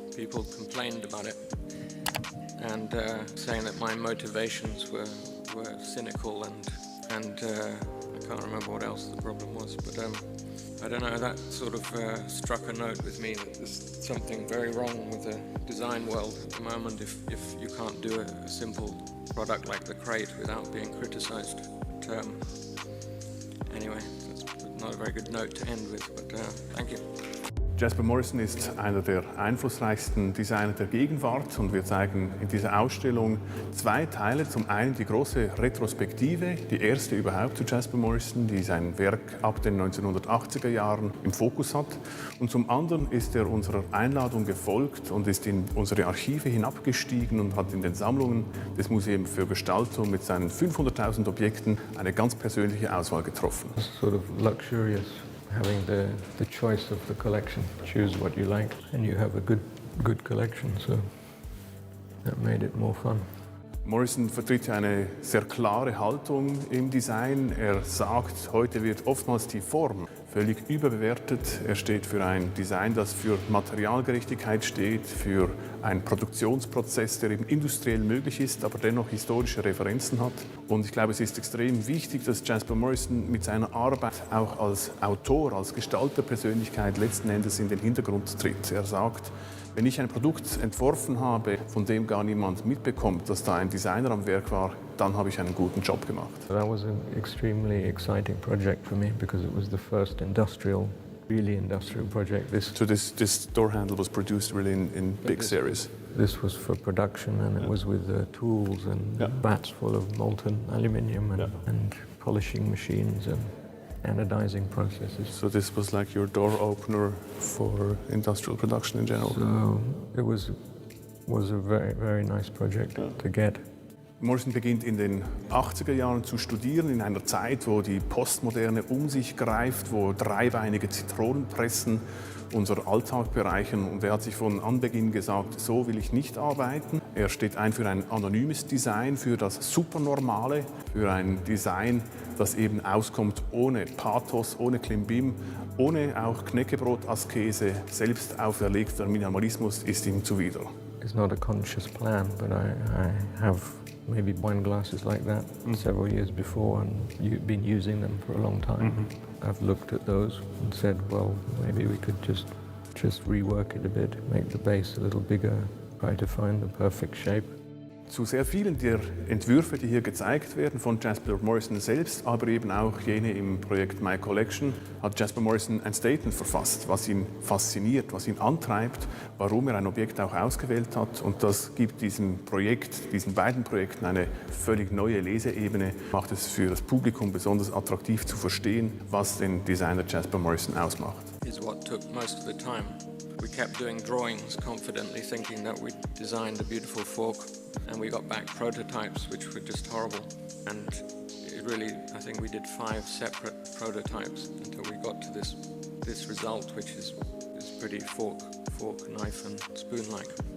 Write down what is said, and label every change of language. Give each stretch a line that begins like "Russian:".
English: People complained about it and saying that my motivations were cynical and I can't remember what else the problem was, but I don't know, that sort of struck a note with me that there's something very wrong with the design world at the moment if you can't do a simple product like the crate without being criticized. But anyway, that's not a very good note to end with, but thank you.
German: Jasper Morrison ist einer der einflussreichsten Designer der Gegenwart und wir zeigen in dieser Ausstellung zwei Teile. Zum einen die große Retrospektive, die erste überhaupt zu Jasper Morrison, die sein Werk ab den 1980er Jahren im Fokus hat. Und zum anderen ist er unserer Einladung gefolgt und ist in unsere Archive hinabgestiegen und hat in den Sammlungen des Museums für Gestaltung mit seinen 500.000 Objekten eine ganz persönliche Auswahl getroffen.
English: Sort of luxurious. Having the choice of the collection, choose what you like, and you have a good collection, so that made it more fun.
German: Morrison vertritt eine sehr klare Haltung im Design. Er sagt, heute wird oftmals die Form völlig überbewertet. Er steht für ein Design, das für Materialgerechtigkeit steht, für einen Produktionsprozess, der eben industriell möglich ist, aber dennoch historische Referenzen hat. Und ich glaube, es ist extrem wichtig, dass Jasper Morrison mit seiner Arbeit auch als Autor, als Gestalterpersönlichkeit letzten Endes in den Hintergrund tritt. Er sagt, wenn ich ein Produkt entworfen habe, von dem gar niemand mitbekommt, dass da ein Designer am Werk war, dann habe ich einen guten Job gemacht.
English: That was an extremely exciting project for me because it was the first really industrial project. So this door handle was produced really in big series. This was for production and it was with tools and vats full of molten aluminium and polishing machines and anodizing processes. So this was like your door opener for industrial production in general? So it was a very, very nice project to get.
German: Morrison beginnt in den 80er Jahren zu studieren, in einer Zeit, wo die Postmoderne um sich greift, wo dreibeinige Zitronenpressen unser Alltag bereichern. Und er hat sich von Anbeginn gesagt, so will ich nicht arbeiten. Er steht ein für ein anonymes Design, für das Supernormale, für ein Design, das eben auskommt ohne Pathos, ohne Klimbim, ohne auch Knäckebrot-Askese. Selbst auferlegter Minimalismus ist ihm zuwider.
English: It's not a conscious plan, but I have maybe wine glasses like that several years before and been using them for a long time. I've looked at those and said, well, maybe we could just rework it a bit, make the base a little bigger, try to find the perfect shape.
German: Zu sehr vielen der Entwürfe, die hier gezeigt werden, von Jasper Morrison selbst, aber eben auch jene im Projekt My Collection, hat Jasper Morrison ein Statement verfasst, was ihn fasziniert, was ihn antreibt, warum er ein Objekt auch ausgewählt hat. Und das gibt diesem Projekt, diesen beiden Projekten eine völlig neue Leseebene, macht es für das Publikum besonders attraktiv zu verstehen, was den Designer Jasper Morrison ausmacht.
English: Is what took most of the time. We kept doing drawings confidently, thinking that we'd designed a beautiful fork, and we got back prototypes which were just horrible. And it really, I think we did 5 separate prototypes until we got to this result, which is pretty fork, knife and spoon-like.